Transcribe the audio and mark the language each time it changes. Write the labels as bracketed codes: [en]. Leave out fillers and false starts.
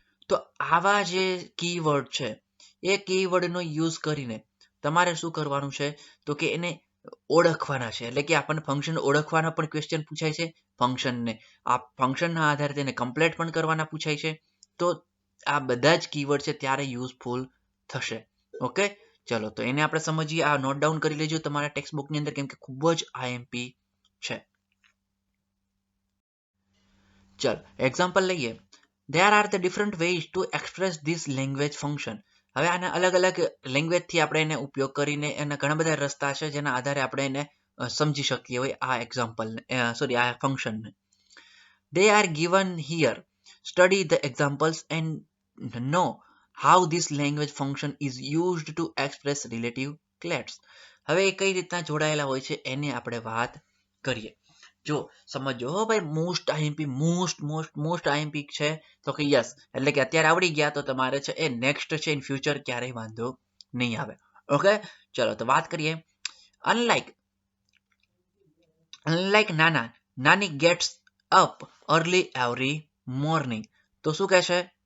[gu] તો આવા જે કીવર્ડ છે એ કીવર્ડનો યુઝ કરીને તમારે શું કરવાનું છે તો કે એને ઓળખવાના છે, એટલે કે આપણને ફંક્શન ઓળખવાના પણ ક્વેશ્ચન પૂછાય છે, ફંક્શનને આ ફંક્શનના આધારે તેને કમ્પ્લીટ પણ કરવાના પૂછાય છે. તો આ બધા જ કીવર્ડ છે ત્યારે યુઝફુલ થશે. ઓકે, ચલો તો એને આપણે સમજીએ. આ નોટ ડાઉન કરી લેજો તમારા ટેક્સ્ટ બુકની અંદર, કેમ કે ખૂબ જ આઈએમપી છે. ચલો એક્ઝામ્પલ લઈએ. [en] There are the different ways to express this language function. [gu] હવે આના અલગ અલગ લેંગ્વેજથી આપણે એને ઉપયોગ કરીને એના ઘણા બધા રસ્તા છે જેના આધારે આપણે એને સમજી શકીએ હોય આ એક્ઝામ્પલને, સોરી આ ફંક્શનને. [en] They are given here. Study the examples and know how this language function is used to express relative clades. [gu] હવે એ કઈ રીતના જોડાયેલા હોય છે એની આપણે વાત કરીએ. જો સમજો હો ભાઈ, મોસ્ટ આઈએમપી મોસ્ટ આઈએમપી છે તો કે યસ, એટલે કે અત્યારે આવડી ગયા તો તમારે છે એ નેક્સ્ટ છે ઇન ફ્યુચર ક્યારેય વાંધો નહીં આવે. ઓકે, ચલો તો વાત કરીએ. [en] Unlike nani gets up early every morning. [gu] તો શું કહે છે?